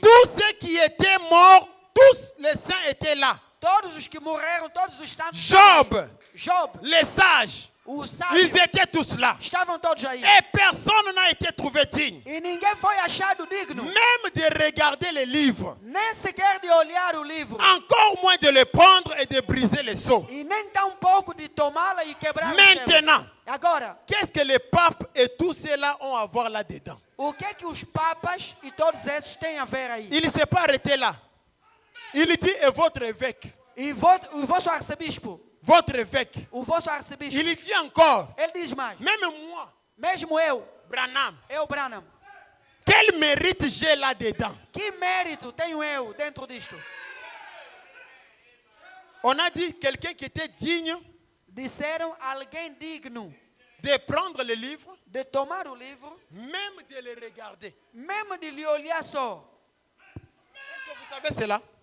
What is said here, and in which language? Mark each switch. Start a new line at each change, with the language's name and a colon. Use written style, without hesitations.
French: tous ceux qui étaient morts, tous les saints étaient là.
Portuguese: todos os que morreram, todos os santos. estavam aí.
French: Job,
Portuguese: Job,
French: les sages,
Portuguese: Os
French: Ils
Portuguese: sábios
French: étaient tous là.
Portuguese: estavam todos aí.
French: Et personne n'a été trouvé digne.
Portuguese: E ninguém foi achado digno.
French: Même de regarder les livres.
Portuguese: Nem sequer de olhar o livro.
French: Encore moins de le prendre et de briser les seaux.
Portuguese: E nem tão pouco de tomá-la e quebrar o selo.
French: Maintenant,
Portuguese: Agora,
French: qu'est-ce que les papes et tous ceux-là ont à voir là-dedans?
Portuguese: o que é que os papas e todos esses têm a ver aí?
French: Il ne s'est pas arrêté là. Il dit, et votre évêque,
Portuguese: E o vosso arcebispo,
French: votre évêque.
Portuguese: o vosso arcebispo,
French: Il dit encore,
Portuguese: ele diz mais,
French: même moi,
Portuguese: mesmo eu,
French: Branham,
Portuguese: Branham,
French: quel mérite j'ai là-dedans?
Portuguese: que mérito tenho eu dentro disto?
French: On a dit quelqu'un qui était digne
Portuguese: Disseram alguém digno
French: de prendre le livre,
Portuguese: de tomar o livro,
French: même de le regarder.
Portuguese: mesmo de lhe olhar só.
French: Est-ce que vous savez cela?